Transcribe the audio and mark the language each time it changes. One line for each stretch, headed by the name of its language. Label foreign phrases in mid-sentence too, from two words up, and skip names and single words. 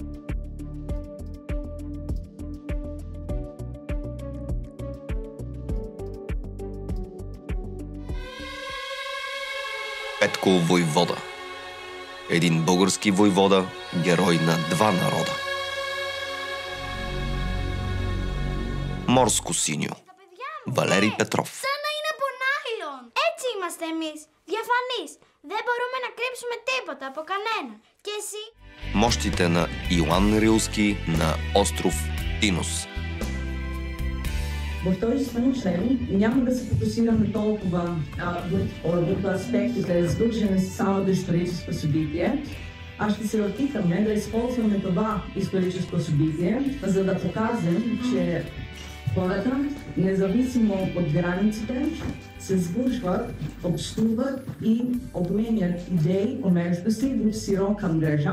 Bulgarian: Петко войвода. Един български войвода, герой на два народа. Морско синьо. Валери Петров.
Greek: Σαν να είναι από νάιλον. Έτσι είμαστε εμείς. Διαφανείς. Δεν μπορούμε να κρύψουμε τίποτα από κανέναν. Και εσύ?
Bulgarian: Мощите на Иоанн Рилски на остров Тинос. В този член няма да се фокусираме толкова върху аспектите, свързани с самото историческо събитие, а ще се опитаме да използваме това историческо събитие, за да покажем, че хората, независимо от границите, се сближват, общуват и обменят идеи помежду си в широка мрежа.